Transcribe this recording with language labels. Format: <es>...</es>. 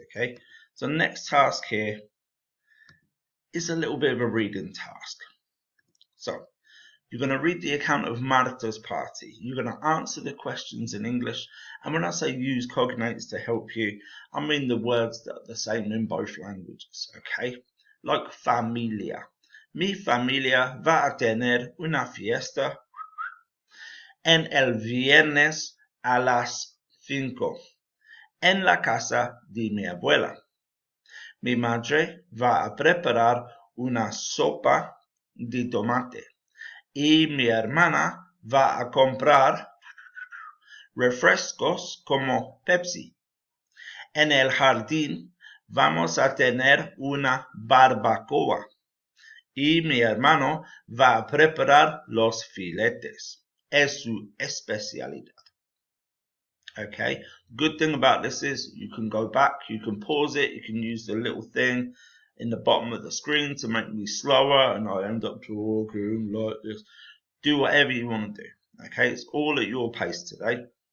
<en>Okay, so the next task here is a little bit of a reading task. So you're going to read the account of Marta's party. You're going to answer the questions in English. And when I say use cognates to help you, I mean the words that are the same in both languages, okay? Like familia.</en> <es>Mi familia va a tener una fiesta en el viernes a las 5 en la casa de mi abuela. Mi madre va a preparar una sopa de tomate. Y mi hermana va a comprar refrescos como Pepsi. En el jardín vamos a tener una barbacoa. Y mi hermano va a preparar los filetes. Es su especialidad.</es> <en>Okay, good thing about this is you can go back, you can pause it, you can use the little thing in the bottom of the screen to make me slower and I end up talking like this. Do whatever you want to do. Okay, it's all at your pace today.</en>